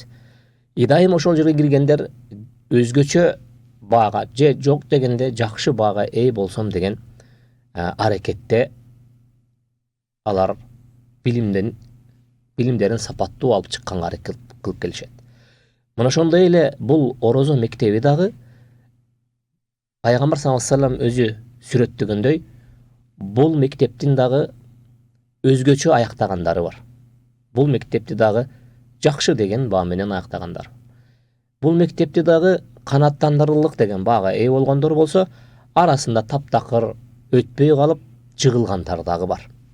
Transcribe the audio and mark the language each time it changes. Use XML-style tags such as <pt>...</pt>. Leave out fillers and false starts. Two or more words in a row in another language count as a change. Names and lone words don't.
<ky>Идайым ошол жерге киргендер өзгөчө баага же жок дегенде жакшы баага ээ болсом деген аракетте алар билимдерин сапаттуу алып чыкканга аракет кылып келишет. Мына ошондой эле бул орозо мектеби дагы Пайгамбар</ky> <ar>صلى الله عليه وسلم</ar> <ky>өзү сүрөттөгөндөй, бул мектептин дагы өзгөчө аяктагандары бар. Бул мектепти дагы жакшы деген баа менен аяктагандар. Бул мектепти дагы канаттандырылык деген баага ээ болгондор болсо, арасында таптакыр өтпөй калып жыгылгандар дагы бар.</ky>